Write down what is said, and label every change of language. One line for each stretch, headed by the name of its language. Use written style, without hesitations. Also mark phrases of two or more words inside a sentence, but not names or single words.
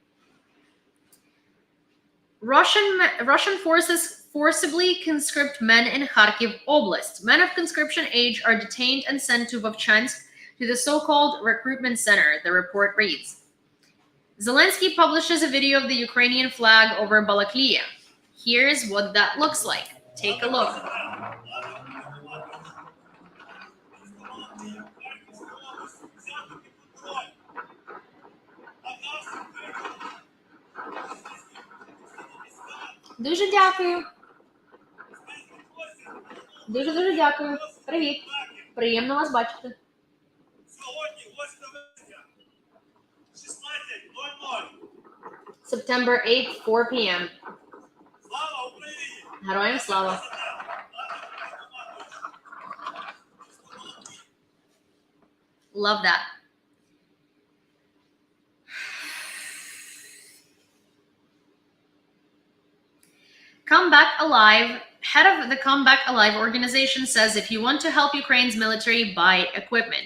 English: Russian forces forcibly conscript men in Kharkiv Oblast. Men of conscription age are detained and sent to Vovchansk to the so-called recruitment center, the report reads. Zelensky publishes a video of the Ukrainian flag over Balaklia. Here's what that looks like. Take a look.
Ukrainian: Дуже дякую. Дуже дякую. Привіт. Приємно вас бачити. Сьогодні 8 16:00.
English: September 8th, 4 p.m.
Ukrainian: Слава Україні! Героям слава.
English: Love that. Come Back Alive, head of the Come Back Alive organization, says if you want to help Ukraine's military, buy equipment.